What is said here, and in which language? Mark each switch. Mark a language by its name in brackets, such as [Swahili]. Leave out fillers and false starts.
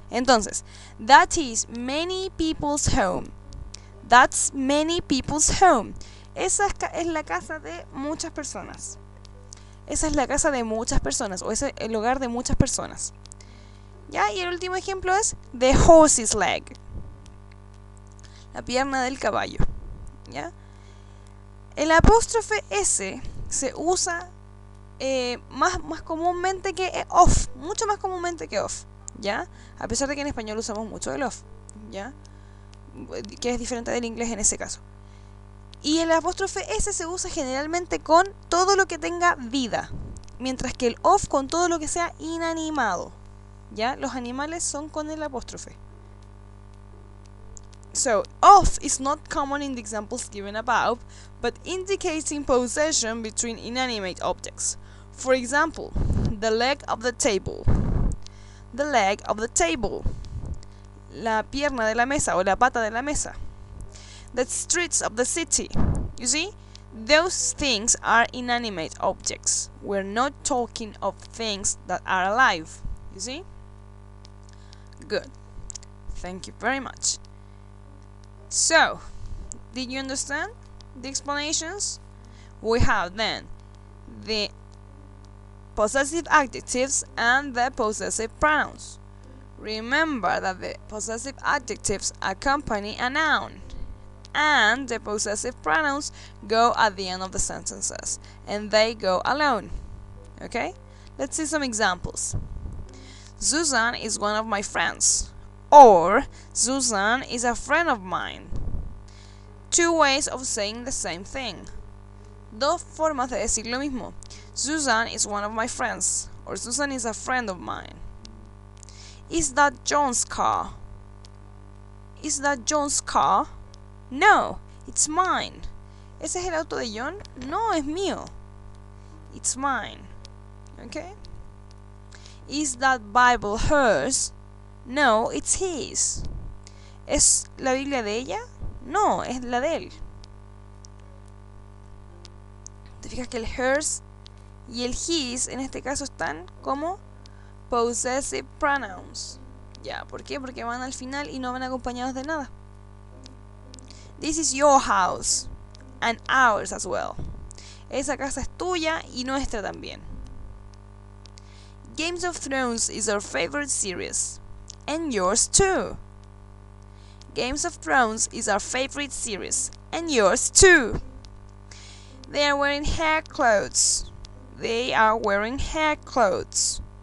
[English] Entonces, that is many people's home. That's many people's home. [Spanish] Esa es la casa de muchas personas. Esa es la casa de muchas personas, o ese es el hogar de muchas personas. ¿Ya? Y el último ejemplo es [English] the horse's leg. [Spanish] La pierna del caballo. ¿Ya? El apóstrofe S se usa más comúnmente que off, mucho más comúnmente que off, ¿ya? A pesar de que en español usamos mucho el off, ¿ya? Que es diferente del inglés en ese caso. Y el apóstrofe S se usa generalmente con todo lo que tenga vida, mientras que el off con todo lo que sea inanimado, ¿ya? Los animales son con el apóstrofe. [English] So, off is not common in the examples given above, but indicating possession between inanimate objects. For example, the leg of the table. The leg of the table. [Spanish] La pierna de la mesa o la pata de la mesa. [English] The streets of the city. You see? Those things are inanimate objects. We're not talking of things that are alive. You see? Good. Thank you very much. So, did you understand the explanations? We have then the possessive adjectives and the possessive pronouns. Remember that the possessive adjectives accompany a noun, and the possessive pronouns go at the end of the sentences, and they go alone. Okay? Let's see some examples. Susan is one of my friends. Or, Susan is a friend of mine. Two ways of saying the same thing. [Spanish] Dos formas de decir lo mismo. [English] Susan is one of my friends. Or Susan is a friend of mine. Is that John's car? Is that John's car? No, it's mine. [Spanish] ¿Ese es el auto de John? No, es mío. [English] It's mine. Okay? Is that Bible hers? No, it's his. [Spanish] ¿Es la Biblia de ella? No, es la de él. ¿Te fijas que el hers y el his en este caso están como possessive pronouns? Ya, ¿por qué? Porque van al final y no van acompañados de nada. [English] This is your house and ours as well. [Spanish] Esa casa es tuya y nuestra también. [English] Games of Thrones is our favorite series. And yours too. Games of Thrones is our favorite series. And yours too. They are wearing hair clothes. They are wearing hair clothes.